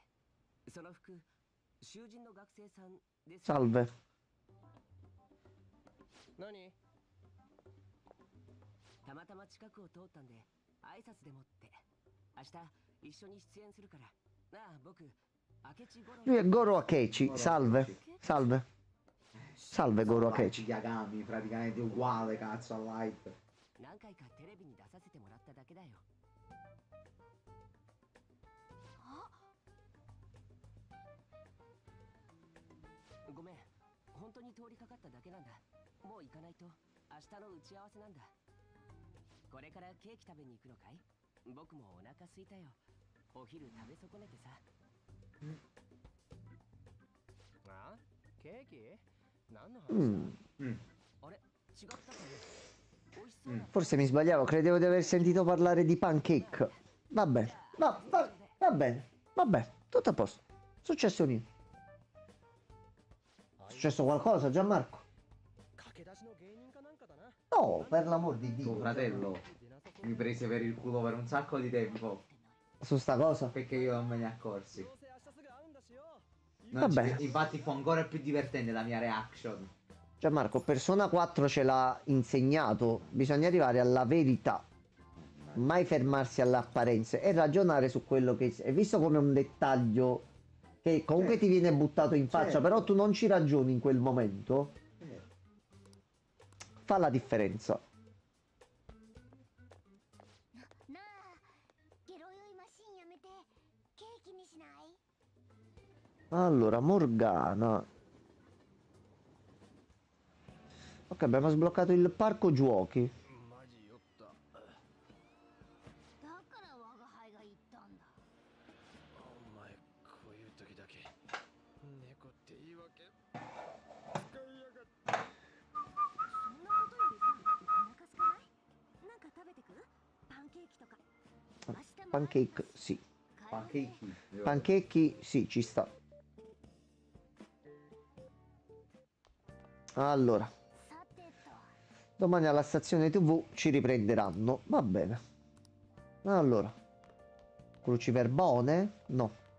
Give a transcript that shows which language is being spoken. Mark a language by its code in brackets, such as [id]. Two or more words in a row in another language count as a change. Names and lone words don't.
[ja] その服、囚人の学生さんです。 [it] Salve. [ja] 何？たまたま近くを通ったんで挨拶でもって。明日一緒に出演するから。なあ、僕、明智五郎。 [it] Lui è Goro Akechi. Salve. Salve. Salve Goro Akechi. Yagami, praticamente uguale, cazzo, a Light. [ja] 何回かテレビに出させてもらっただけだよ。ごめん、本当に通りかかっただけなんだ。もう行かないと。明日の打ち合わせなんだ。これからケーキ食べに行くのかい？僕もお腹空いたよ。お昼食べ損ねてさ。あ？ケーキ？何の話？ あれ？違ったかな？美味しそうな。 [it] Forse mi sbagliavo, credevo di aver sentito parlare di pancake. Va bene, va bene, va bene, tutto a posto. Successo niente. Successo qualcosa, Gianmarco? [ja] 駆け出しの芸人かなんかだな。 [it] No, per l'amor di Tuo Dio. fratello mi prese per il culo per un sacco di tempo. Su sta cosa? Perché io non me ne accorsi. [ja] どうせ明日すぐ会うんだしよ。 [it] Non ci- Vabbè. Infatti fu ancora più divertente la mia reaction. Gianmarco, Persona 4 ce l'ha insegnato. Bisogna arrivare alla verità. Mai fermarsi alle apparenze e ragionare su quello che... E visto come un dettaglio che comunque ti viene buttato in faccia, Certo. però tu non ci ragioni in quel momento, fa la differenza. [ja] なあ、ゲロ酔いマシーンやめてケーキにしない？ [it] Allora, Morgana. Ok, abbiamo sbloccato il parco giochi. [ja] マジ酔った。だから我が輩が言ったんだ。お前、こういう時だけ猫って言い訳使いやがって。そんなことよりさ、お腹すかない？なんか食べてく？パンケーキとか。明日も [it] Pancake, sì. Pancake. Pancake, sì, ci sta. Allora, [ja] さてと。 [it] domani alla stazione TV ci riprenderanno. Va bene. Allora, Cruciverbone? No.